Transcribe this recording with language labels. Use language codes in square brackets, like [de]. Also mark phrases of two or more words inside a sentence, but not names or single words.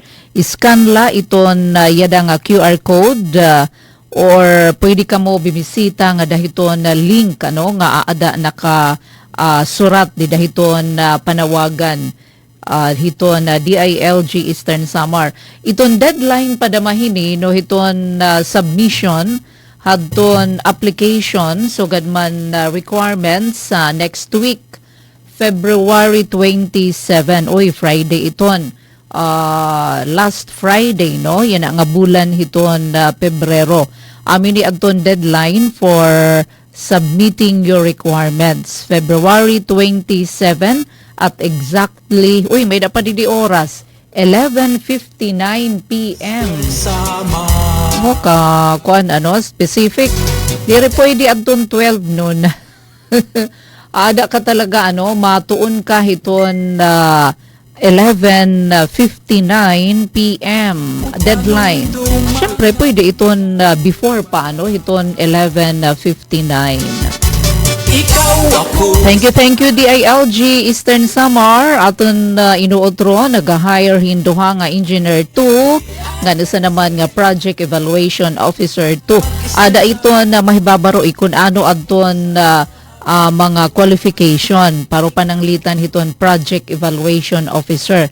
[war] Iscan la iton yada nga [en] QR code [war] or pwede ka mo bimisita nga dahiton na link nga aada naka surat di dahiton panawagan hiton na DILG Eastern Samar. Iton deadline padamahini hiton submission hadton application so gadman requirements [en] next week February 27 Friday [war] iton [en] last Friday [war] yan nga bulan hiton Pebrero amin ni adton [en] deadline for submitting your requirements February 27 at exactly [war] may dapat di oras 11:59 PM. Mo ka kuan specific. Diri pwede adton 12 noon. Ada ka talaga matuon ka hiton 11:59 PM deadline. Syempre pwede iton before pa hiton 11:59. [en] Thank you [war] DILG Eastern Samar aton inuotro nag-hire hinduha nga engineer 2 nga isa naman nga [en] project evaluation officer 2. [war] Ada ito na mahibabaro ikun adton mga qualification para pananglitan hiton [en] project evaluation officer.